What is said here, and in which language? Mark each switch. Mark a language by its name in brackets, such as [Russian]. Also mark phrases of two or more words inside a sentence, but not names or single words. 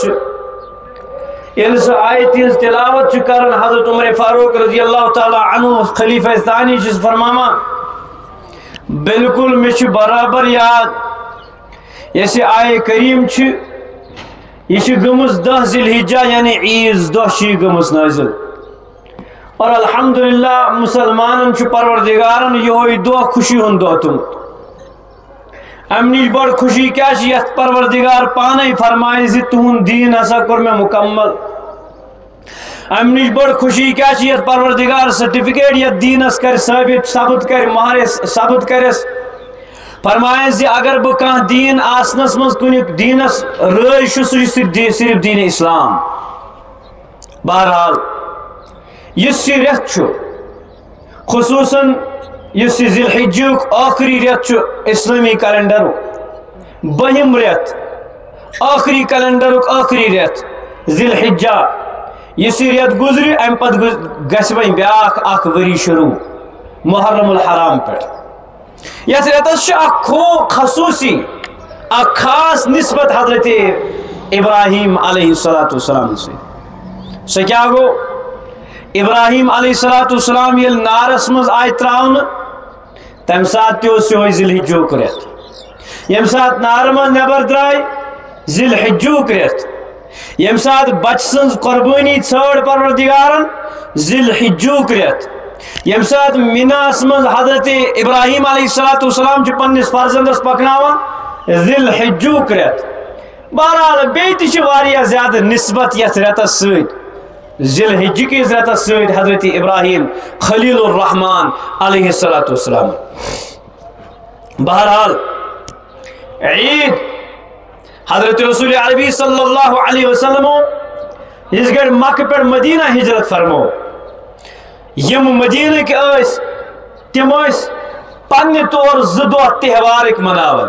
[Kashmiri] اس آیت تلاوت کرن حضرت عمر فاروق [Arabic] رضی اللہ تعالی عنہ [Kashmiri] خلیفہ ثانی چھ فرماما بالکل مجھ برابر یاد یہ آیہ کریم چھ یہ گمز 10 ذی الحجہ یعنی عیز دہ گمز نازل، اور الحمدللہ مسلمانن چھ پروردگارن یہ دہ خوشی ہند دہ تم۔ ام نش بڑ خوشی کیا یت پروردگار پانے فرمائے زِ تہند دین ہسا کور میں مکمل۔ ام نش بڑ خوشی کیا یت پروردگار سرٹیفکیٹ یت دینس کر ثابت کر مہر ثابت کرس، فرمائے زِ اگر بہ کان دین آسنس مز کن دینس رٲض چھُ سُہ چھُ صرف دین اسلام۔ بہرحال یس یہ رٮ۪تھ چھُ خصوصاً یس ذی الحجہ آخری رٮ۪تھ چھُ اسلامی کیلنڈرُک 12م رٮ۪تھ، آخری کیلنڈرُک آخری رٮ۪تھ ذی الحجہ۔ یس یہ رٮ۪تھ گزرِ امہ پتہٕ گژھِ وۄنۍ بیٛاکھ اکھ ؤری شروع محرم الحرام پٮ۪ٹھ۔ یتھ رٮ۪تس اکھ خصوصی اکھ خاص نسبت حضرت ابراہیم [Arabic] علیہ السلام [Kashmiri] سے۔ سہ کیا گو؟ ابراہیم [Arabic] علیہ السلام [Kashmiri] یل نارس مز آئی تراؤن تم سات تہ ذی الحجہ رٮ۪تھ، یم سات نار مز نبر درائے ذی الحجہ رٮ۪تھ، یم سات بچ سن قربانی ژھٲر پروردگارن ذی الحجہ رٮ۪تھ، یم سات میناس مز حضرت ابراہیم [Arabic] علیہ السلام [Kashmiri] پنس فرزندس پکناوان ذی الحجہ رٮ۪تھ، بہرحال بیٚیہِ واریاہ زیادٕ نسبت یتھ رٮ۪تس سۭتۍ ذی الحجہ کِس رٮ۪تس سۭتۍ حضرت ابراہیم خلیل الرحمان [Arabic] علیہ الصلوۃ والسلام. [Kashmiri] بہرحال عید حضرت رسول عربی [Arabic] صلی اللہ علیہ وسلم [Kashmiri] اس گڑ مکہ پہ مدینہ ہجرت فرمو. یم مدینہ کے تم پنہ طور زٕ تہوارک مناون.